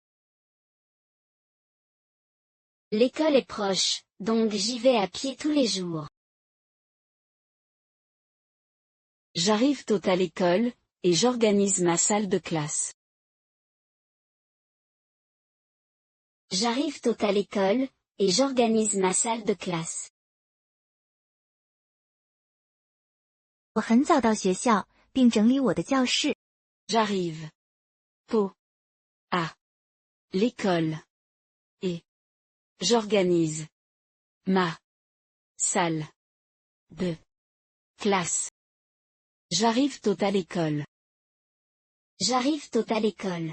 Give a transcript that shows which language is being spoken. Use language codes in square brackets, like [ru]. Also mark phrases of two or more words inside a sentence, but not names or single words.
[fr] L'école est proche, donc j'y vais à pied tous les jours. J'arrive tôt à l'école, et j'organise ma salle de classe. J'arrive tôt à l'école, et j'organise ma salle de classe. [zh] 我很早到学校，并整理我的教室。 [fr] J'arrive tôt à l'école, et j'organise ma salle de classe. J'arrive tôt à l'école. J'arrive tôt à l'école.